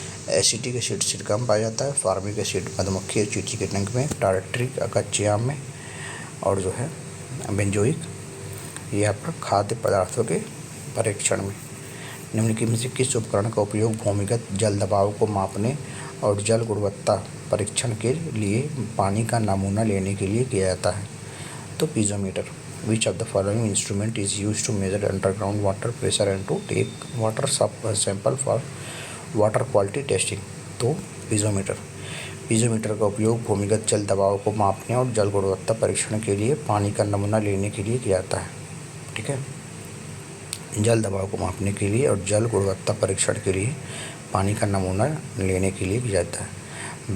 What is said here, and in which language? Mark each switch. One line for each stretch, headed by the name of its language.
Hindi: Acetic acid सिरका में पाया जाता है, फार्मिक एसिड मधुमक्खी और चींटी के डंक में, टारट्रिक कच्चे आम में और जो है बेंजोइक ये आपका खाद्य पदार्थों के परीक्षण में। निम्नलिखित में से किस उपकरण का उपयोग भूमिगत जल दबाव को मापने और जल गुणवत्ता परीक्षण के लिए पानी का नमूना लेने के लिए किया जाता है? तो piezometer.
English: Which of the following instrument is used to measure underground water pressure and to take water sample for water quality testing?
Hindi: तो पीजोमीटर। पीजोमीटर का उपयोग भूमिगत जल दबाव को मापने और जल गुणवत्ता परीक्षण के लिए पानी का नमूना लेने के लिए किया जाता है। ठीक है, जल दबाव को मापने के लिए और जल गुणवत्ता परीक्षण के लिए पानी का नमूना लेने के लिए किया जाता है।